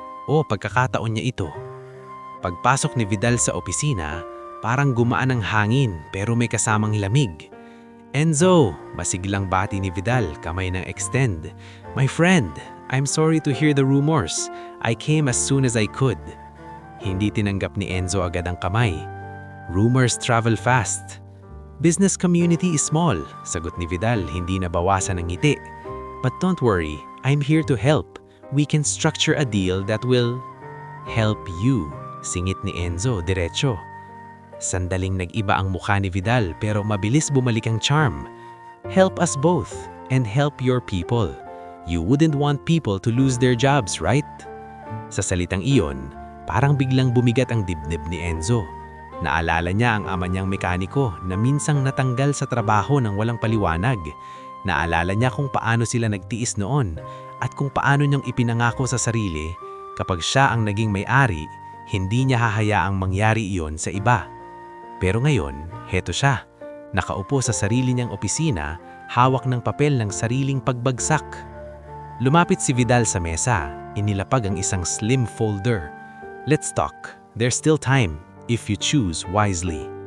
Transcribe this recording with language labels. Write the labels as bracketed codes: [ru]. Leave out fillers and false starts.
[tl] Pagkakataon niya ito. Pagpasok ni Vidal sa opisina, parang gumaan ang hangin pero may kasamang lamig. Enzo, masiglang bati ni Vidal, kamay ng extend. [en] My friend, I'm sorry to hear the rumors. I came as soon as I could. [tl] Hindi tinanggap ni Enzo agad ang kamay. [en] Rumors travel fast. Business community is small, [tl] sagot ni Vidal, hindi nabawasan ng ngiti. [en] But don't worry, I'm here to help. We can structure a deal that will help you, [tl] singit ni Enzo diretso. Sandaling nag-iba ang mukha ni Vidal pero mabilis bumalik ang charm. [en] Help us both and help your people. You wouldn't want people to lose their jobs, right? [tl] Sa salitang iyon, parang biglang bumigat ang dibdib ni Enzo. Naalala niya ang ama niyang mekaniko na minsang natanggal sa trabaho ng walang paliwanag. Naalala niya kung paano sila nagtiis noon at kung paano niyang ipinangako sa sarili kapag siya ang naging may-ari, hindi niya hahayaang mangyari iyon sa iba. Pero ngayon, heto siya. Nakaupo sa sarili niyang opisina, hawak ng papel ng sariling pagbagsak. Lumapit si Vidal sa mesa, inilapag ang isang slim folder. [en] Let's talk. There's still time, if you choose wisely.